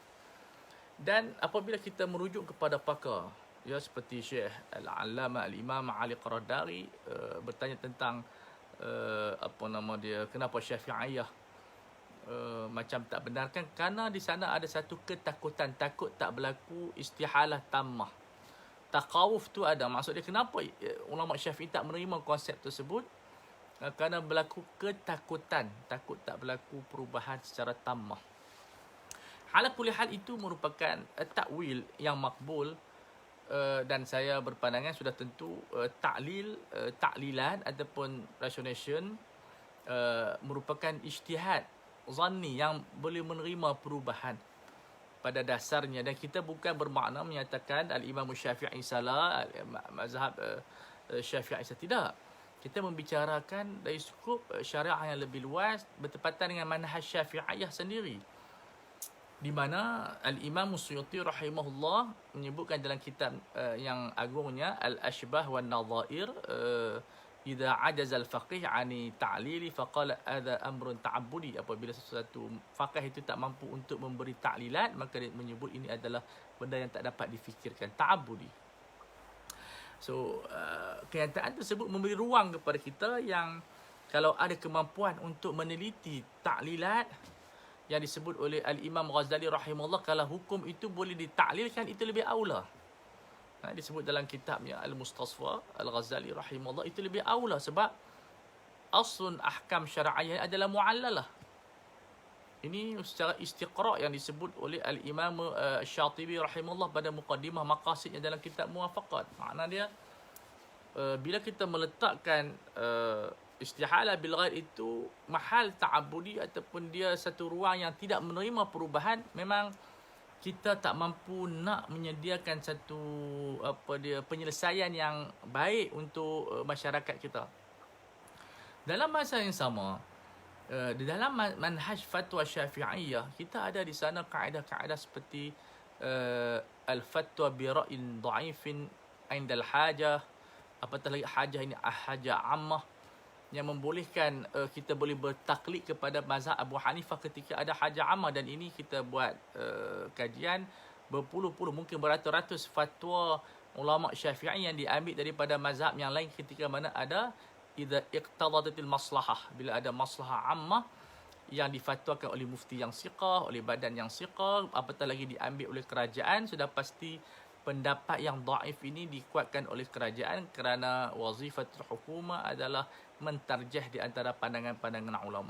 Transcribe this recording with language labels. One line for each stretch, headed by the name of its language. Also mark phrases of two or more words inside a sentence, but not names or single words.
Malay: Dan apabila kita merujuk kepada pakar, ya, seperti Syekh Al-Allamah Al-Imam Ali Qaradawi bertanya tentang kenapa Syafi'iyah macam tak benarkan, kerana di sana ada satu ketakutan, takut tak berlaku
Arabic: استحالة تامة.
Malay: Taqawuf tu ada, maksud dia kenapa ulama Syafi'i tak menerima konsep tersebut? Kerana berlaku ketakutan, takut tak berlaku perubahan secara tammah.
Arabic: على كل حال,
Malay: itu merupakan takwil yang makbul, dan saya berpandangan sudah tentu taklilan ataupun rationation merupakan ijtihad zanni yang boleh menerima perubahan pada dasarnya, dan kita bukan bermakna menyatakan al-Imam Syafi'i salah, mazhab Syafi'i salah, tidak. Kita membicarakan dari skup syariah yang lebih luas bertepatan dengan manhaj Syafi'iyah sendiri, di mana Al-Imam Suyuti rahimahullah menyebutkan dalam kitab yang agungnya Al-Ashbah wan Nadhair,
Arabic: إذا عجز الفقيه عن التعليل فقال هذا أمر تعبدي,
Malay: apabila sesuatu faqih itu tak mampu untuk memberi ta'lilat, maka dia menyebut ini adalah benda yang tak dapat difikirkan, ta'abbudi. So, kenyataan tersebut memberi ruang kepada kita yang kalau ada kemampuan untuk meneliti ta'lilat yang disebut oleh Al-Imam Ghazali rahimahullah, kalau hukum itu boleh ditaklilkan, itu lebih aula. Disebut dalam kitabnya Al-Mustasfa Al-Ghazali rahimahullah, itu lebih aula sebab
Arabic: أصل أحكام شرعية
Malay: adalah mu'allalah. Ini secara istiqra' yang disebut oleh Al-Imam Syatibi rahimahullah pada muqaddimah maqasidnya dalam kitab Muwafaqat. Makna dia bila kita meletakkan
Arabic: استحالة بالغير
Malay: itu
Arabic: محل تعبدي
Malay: ataupun dia satu ruang yang tidak menerima perubahan, memang kita tak mampu nak menyediakan satu penyelesaian yang baik untuk masyarakat kita. Dalam masa yang sama, di dalam manhaj fatwa Syafi'iyah, kita ada di sana kaedah-kaedah seperti
Arabic: الفتوى برأي ضعيف عند الحاجة,
Malay: apatah lagi hajah ini
Arabic: حاجة عامة,
Malay: yang membolehkan kita boleh bertaklid kepada mazhab Abu Hanifah ketika ada
Arabic: حاجة عامة.
Malay: Dan ini kita buat kajian berpuluh-puluh, mungkin beratus-ratus fatwa ulama Syafi'i yang diambil daripada mazhab yang lain ketika mana ada
Arabic: إذا اقتضت المصلحة,
Malay: bila ada
Arabic: مصلحة عامة
Malay: yang difatwakan oleh mufti yang siqah, oleh badan yang siqah, apatah lagi diambil oleh kerajaan, sudah pasti pendapat yang dhaif ini dikuatkan oleh kerajaan kerana
Arabic: وظيفة الحكومة
Malay: adalah mentarjah di antara pandangan-pandangan ulama.